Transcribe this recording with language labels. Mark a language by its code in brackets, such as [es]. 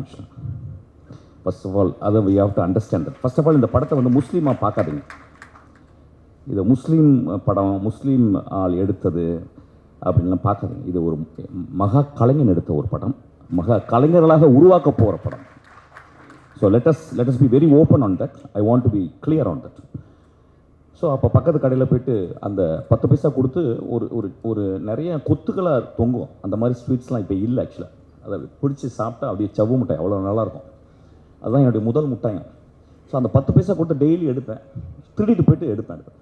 [en] ஆக்சுவலாக first of all அதை we have to understand that. [ta] First of all இந்த படத்தை வந்து முஸ்லீமாக பார்க்காதீங்க. இது முஸ்லீம் படம், முஸ்லீம் ஆள் எடுத்தது அப்படின்லாம் பார்க்காதீங்க. இது ஒரு மகா கலைஞன் எடுத்த ஒரு படம், மகா கலைஞர்களாக உருவாக்க போகிற படம். [en] So let us be very open on that. I want to be clear on that. [ta] So அப்போ பக்கத்து கடையில் போய்ட்டு அந்த 10 பைசா கொடுத்து ஒரு நிறைய கொத்துக்களாக தொங்கும். அந்த மாதிரி ஸ்வீட்ஸ்லாம் இப்போ இல்லை ஆக்சுவலாக. அதை பிடிச்சி சாப்பிட்டா அப்படியே சவ்வு மிட்டாய் அவ்வளோ நல்லாயிருக்கும். அதுதான் என்னுடைய முதல் மிட்டாயம். ஸோ அந்த 10 பைசா கொடுத்து டெய்லி எடுப்பேன், திருடிட்டு போய்ட்டு எடுப்பேன்.